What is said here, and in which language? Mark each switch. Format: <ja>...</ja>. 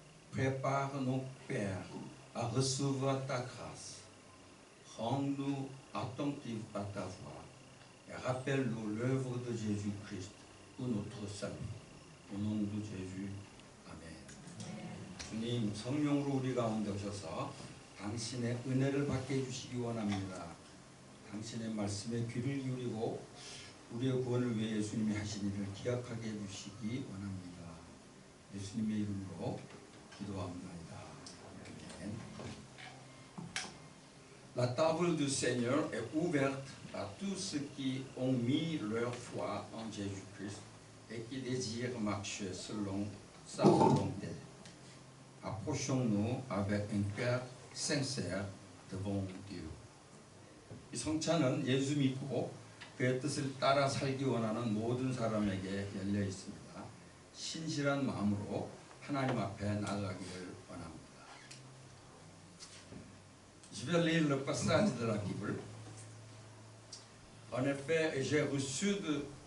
<fr>Prépare nos pères à recevoir ta grâce. Rends-nous attentifs à ta voix et rappelle-nous l'œuvre de Jésus-Christ pour notre salut. Au nom de Jésus, Amen.</fr> <ko>주님, 성령으로 우리 가운데 오셔서 당신의 은혜를 받게 해주시기 원합니다. 당신의 말씀에 귀를 기울이고 우리의 구원을 위해 예수님이 하신 일을 기억하게 해주시기 원합니다. 예수님의 이름으로 기도합니다. 아멘.</ko> <fr>La table du Seigneur est ouverte à tous ceux qui ont mis leur foi en Jésus-Christ et qui désirent marcher selon sa volonté. Approchons-nous avec un cœur sincère devant Dieu.</fr> <ko>이 성찬은 예수 믿고 그의 뜻을 따라 살기 원하는 모든 사람에게 열려 있습니다. 신실한 마음으로 하나님 앞에 나아가기를 원합니다.</ko> <fr>Je vais lire le passage de la Bible. En effet, j'ai reçu de</fr>